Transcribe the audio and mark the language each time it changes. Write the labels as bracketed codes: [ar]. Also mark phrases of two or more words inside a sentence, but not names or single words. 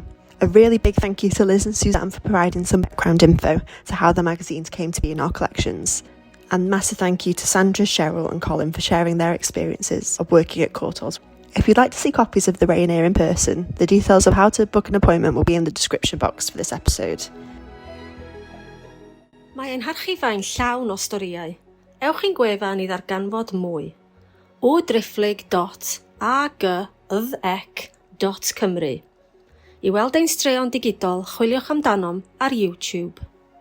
[en] A really big thank you to Liz and Suzanne for providing some background info to how the magazines came to be in our collections. And massive thank you to Sandra, Cheryl and Colin for sharing their experiences of working at Courtaulds. If you'd like to see copies of the Rayoneer in person, the details of how to book an appointment will be in the description box for this episode. [cy] Mae ein archifau'n llawn o storïau. Ewch i'n gwefan I ddarganfod mwy. www.agydec.cymru. I weld ein straeon digidol, chwiliwch amdanom ar YouTube.